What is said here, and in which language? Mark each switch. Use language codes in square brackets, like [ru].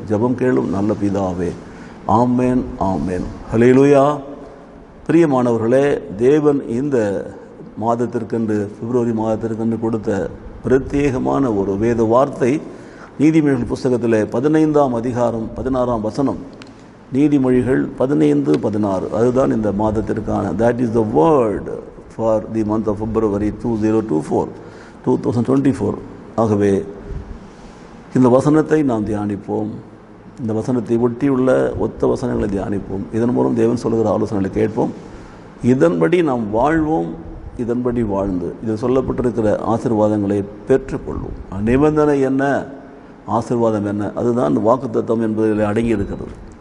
[ta] ஜெபம் கேளும் நல்ல பிதாவே. ஆமேன், ஆமேன். ஹல்லேலூயா. பிரியமானவர்களே, தேவன் இந்த மாதத்திற்கென்று பிப்ரவரி மாதத்திற்கென்று கொடுத்த பிரத்யேகமான ஒரு வேத வார்த்தை நீதிமொழிகள் புஸ்தகத்தில் 15ஆம் அதிகாரம் 16ஆம் வசனம். நீதிமொழிகள் 15:16. அதுதான் இந்த மாதத்திற்கான [en] that is the word for the month of February 2024. [ta] ஆகவே இந்த வசனத்தை நாம் தியானிப்போம். இந்த வசனத்தை ஒட்டியுள்ள ஒத்த வசனங்களை தியானிப்போம். இதன் மூலம் தேவன் சொல்லுகிற ஆலோசனைகளை கேட்போம். இதன்படி நாம் வாழ்வோம். இதன்படி வாழ்ந்து இதில் சொல்லப்பட்டிருக்கிற ஆசீர்வாதங்களை பெற்றுக்கொள்வோம். நிபந்தனை என்ன, ஆசீர்வாதம் என்ன, அதுதான் இந்த வாக்குத்தத்தம் என்பதில் அடங்கி இருக்கிறது.